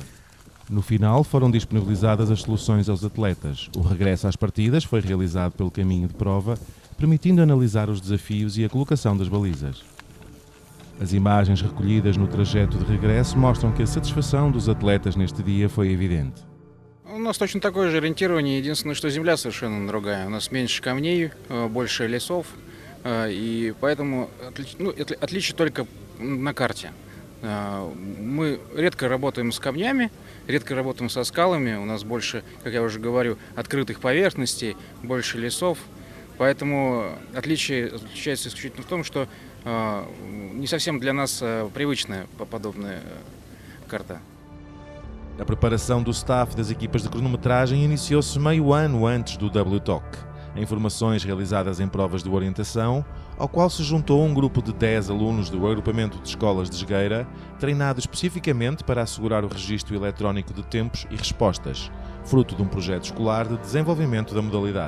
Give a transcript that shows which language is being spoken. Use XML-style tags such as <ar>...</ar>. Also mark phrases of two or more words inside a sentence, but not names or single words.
<pt>No final, foram disponibilizadas as soluções aos atletas. O regresso às partidas foi realizado pelo caminho de prova, permitindo analisar os desafios e a colocação das balizas. As imagens recolhidas no trajeto de regresso mostram que a satisfação dos atletas neste dia foi evidente.</pt> <ru>У нас точно такое же ориентирование, единственное, что земля совершенно другая. У нас меньше камней, больше лесов, и поэтому отличие только на карте. Мы редко работаем с камнями, редко работаем со скалами, у нас больше, как я уже говорю, открытых поверхностей, больше лесов. Поэтому отличие заключается исключительно в том, что не совсем для нас привычная подобная карта.</ru> <pt>A preparação do staff das equipas de cronometragem iniciou-se meio ano antes do WTOC. Informações realizadas em provas de orientação, ao qual se juntou um grupo de 10 alunos do agrupamento de escolas de Jogueira, treinado especificamente para assegurar o registro eletrónico de tempos e respostas, fruto de um projeto escolar de desenvolvimento da modalidade.</pt>